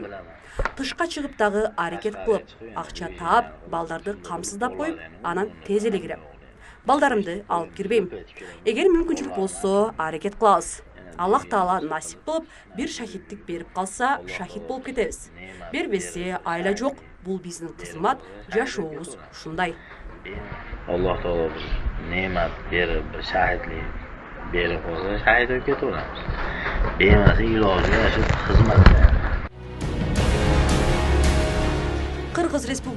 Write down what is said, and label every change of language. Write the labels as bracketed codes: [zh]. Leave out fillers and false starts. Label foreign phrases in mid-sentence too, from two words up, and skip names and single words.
[ky] Тышка чыгып дагы аракет кылып, акча таап, балдарды камсыздап коюп, анан тез эле кирем. Балдарымды алып кирбейм. Эгер мүмкүнчүлүк болсо, аракет кылабыз. Аллах Таала насип кылып, бир шахиттик берип калса, шахид болуп кетебиз. Бербесе, айла жок. Бул биздин кызмат, жашообуз ушундай. [uz] Alloh Taolo bir ne'mat berib, bir shahidlik berib qo'ysa, shahid bo'lib ketaveramiz. Bemasa iloji yo'q, xizmat. [ky] Кыргыз Республикасы